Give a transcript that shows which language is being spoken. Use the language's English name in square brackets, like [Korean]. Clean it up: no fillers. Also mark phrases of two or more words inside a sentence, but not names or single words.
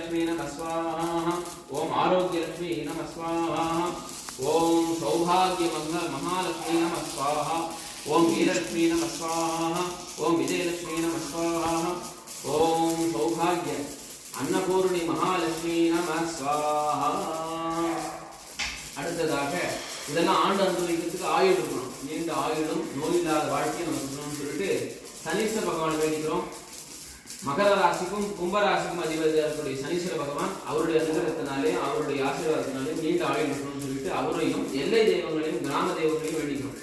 [Sanskrit] वीरलक्ष्मी नमः स्वाहा ओम आरोग्यलक्ष्मी नमः स्वाहा ओम सौभाग्यमंगल महालक्ष्मी नमः स्वाहा ओम वीरलक्ष्मी नमः स्वाहा ओम विजयलक्ष्मी नमः स्वाहा ओम सौभाग्य अन्नपूर्णी महालक्ष्मी नमः स्वाहा [Tamil] அடுத்ததாக இதெல்லாம் ஆண்டு அனுபவிக்கிறதுக்கு ஆயுள் இருக்கணும். நீண்ட ஆயுளும் நோயில்லாத வாழ்க்கையை நமக்கு இருக்கணும்னு சொல்லிட்டு சனீஸ்வர பகவான் வேண்டிக்கிறோம். மகர ராசிக்கும் கும்பராசிக்கும் அதிபதியாக இருக்கக்கூடிய சனீஸ்வர பகவான் அவருடைய அனுகிரகத்தினாலே அவருடைய ஆசீர்வாதத்தினாலே நீண்ட ஆயுள் இருக்கணும்னு சொல்லிட்டு அவரையும் எல்லை தெய்வங்களையும் கிராம தெய்வங்களையும் வேண்டிக்கிறோம்.